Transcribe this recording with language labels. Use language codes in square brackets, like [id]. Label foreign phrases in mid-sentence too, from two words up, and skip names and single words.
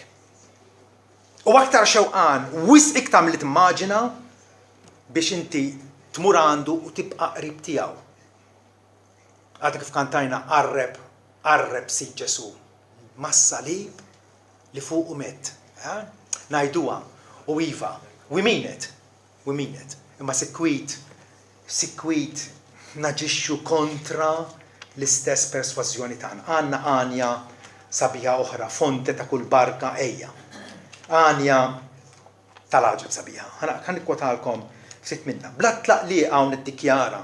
[mt] U aktar xewqan wisq iktar milli timmaġina biex inti tmur għandu u tibqa' qrib tiegħu. Għadek kif kantajna qarreb si Ġesu mas-salib li fuq u met. Ngħiduha u iva, [en] we mean it. we mean it. [mt] Imma sikwit naġixxu kontra l-istess persważjoni tagħna. Għandna għanja sabiħa oħra, fonte ta' kull barka ejja. Għanja tal-ħaġeb sabiħa. Ħan nikkwotalkom ftit minna. Bla tlaqliq hawn niddikjara.